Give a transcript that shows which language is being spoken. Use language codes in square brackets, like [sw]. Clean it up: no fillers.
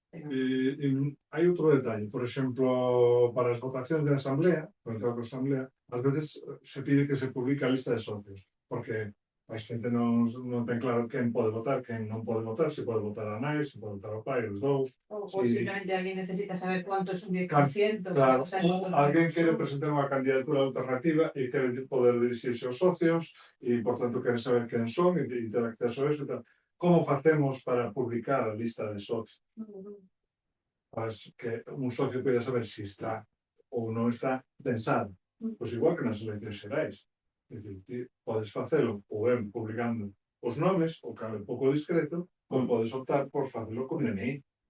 [gl] Hai outro detalle, por exemplo, para as votacións de asamblea, por entrar a asamblea, ás veces se pide que se publique a lista de socios, porque a xente non ten claro quen pode votar, quen non pode votar, se pode votar a nai, se pode votar o pai, os dous. [es] O simplemente alguien necesita saber cuánto es un 10%. Claro, o sea, [gl] ou alguén quere presentar unha candidatura alternativa e quere poder dirixirse aos socios e, por tanto, quere saber quen son e ter acceso a eso e tal. Como facemos para publicar a lista de socios? Para que un socio poida saber se está ou non está pensado. Pois igual que nas eleccións xerais. É dicir, ti podes facelo ou ben publicando os nomes, o que é pouco discreto, ou podes optar por facelo con DNI.